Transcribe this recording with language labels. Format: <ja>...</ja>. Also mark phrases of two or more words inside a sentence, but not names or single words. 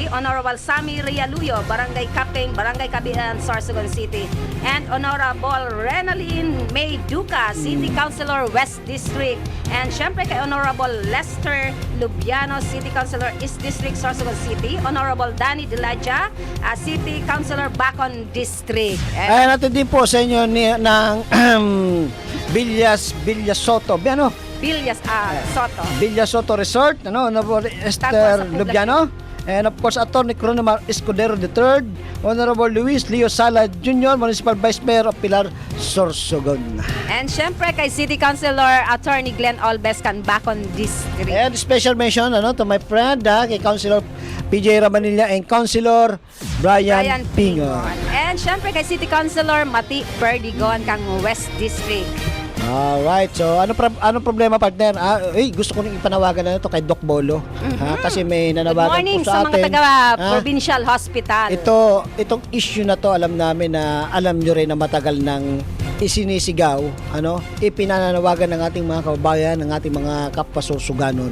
<en>Honorable Sammy Rialuyo, Barangay Captain, Barangay Kabian, Sorsogon City. And Honorable Renaline May Duca, City Councilor, West District. And syempre kay Honorable Lester Lubiano, City Councilor, East District, Sorsogon City. Honorable Danny Dilaja, City Councilor, Bacon District.</en> <tl>Ayan natin din po sa inyo ng Villas Soto. Villas Soto. Villas Soto Resort, Honorable Esther Tapos, Lubiano.</tl> <en>And of course, Attorney Cronimar Escudero III, Honorable Luis Leo Sala Jr., Municipal Vice Mayor of Pilar, Sorsogon. And syempre kay City Councilor Attorney Glenn Olbes, Bacon District. And special mention to my friend,</en> <tl>kay Councilor PJ Ramanilla and Councilor Brian Pingon.</tl> <en>And syempre kay City Councilor Mati Perdigon, kang West District.</en> <tl>Alright, so ano problema, partner? Gusto ko nang ipanawagan na ito kay Doc Bolo. Kasi may</tl> <en>Good</en> <tl>nanawagan</tl> <en>morning</en> <tl>po sa mga atin. taga-provincial hospital. Itong issue na to, alam namin na alam nyo rin na matagal nang isinisigaw, ipinananawagan ng ating mga kababayan, ng ating mga kapwa-Sorsoganon.</tl>